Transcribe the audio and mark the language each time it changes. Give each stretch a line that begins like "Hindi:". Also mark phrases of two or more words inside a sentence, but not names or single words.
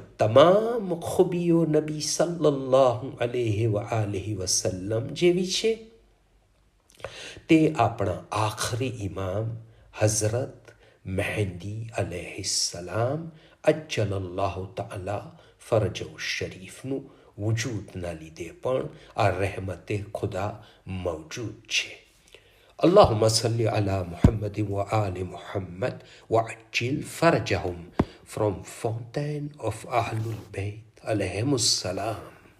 Gujarati: તમામ ખૂબીઓ નબી
Arabic: صلى الله عليه وسلم
Gujarati: જેવી છે, તે આપણા આખરી ઇમામ હઝરત મહેંદી અલૈહિસ્સલામ
Arabic: عجل الله تعالى فرجه
Gujarati: શરીફનું વજૂદના લીધે પણ આ રહેમતે ખુદા મૌજૂદ છે.
Arabic: اللهم صل على محمد وآل محمد وعجل فرجهم
English: from Fountain of Ahlul Bayt
Arabic: alayhim السلام.